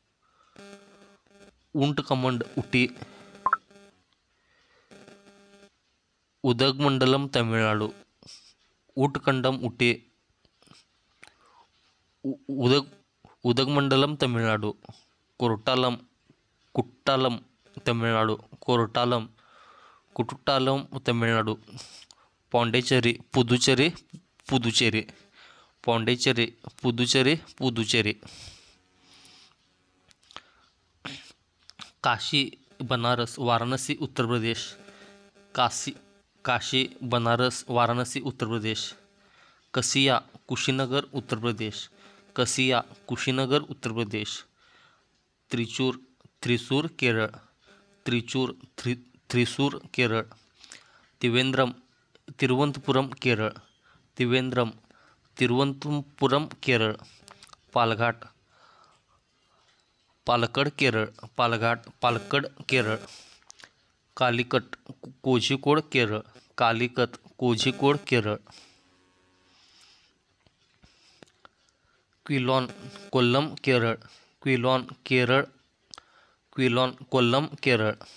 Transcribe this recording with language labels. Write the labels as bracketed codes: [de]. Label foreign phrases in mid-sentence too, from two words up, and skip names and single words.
[mr] उंटकमंड उटी, उदगमंडलम तमिळनाडू, उटकंडम उटी, उदगमंडलम तमिळनाडू, कुट्टालम तमिळनाडू, कुट्टालम तमिळनाडू, पॉंडेचेरी पुदुचेरी, काशी बनारस वाराणसी उत्तर प्रदेश, कसिया कुशीनगर उत्तर प्रदेश, थ्रिसूर केरळ, तिरुवनंतपुरम केरळ, पालक्कड केरळ, कालिकट कोझिकोड केरळ, क्विलॉन कोल्लम केरळ,